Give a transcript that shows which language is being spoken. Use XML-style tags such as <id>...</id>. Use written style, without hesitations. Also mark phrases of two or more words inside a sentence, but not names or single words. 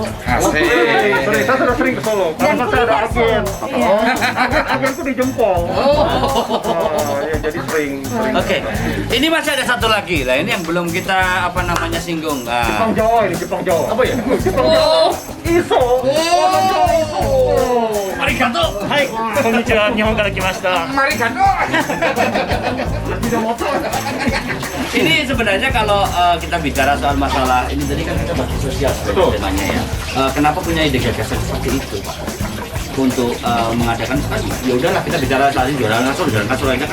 <id>Asik. Saya sudah sering ke Solo karena saya ada agen. Iya. Agenku di Jempol. Ya, jadi sering. Oke, ini masih ada satu lagi lah. Ini yang belum kita singgung. Jepang Jawa ini, Jepang Jawa. Apa ya? Jepang Jawa. Iso. Arigato.</id> <ja>はい、こんにちは. 日本から来ました. Mari Gano.</ja> <id>Tidak motor. Ini sebenarnya kalau kita bicara soal masalah ini tadi kan kita bahas sosial Betul. temanya ya. Kenapa punya ide gagasan seperti itu, Pak? Untuk mengadakan ya udahlah kita bicara soal jualan kasur aja.</id>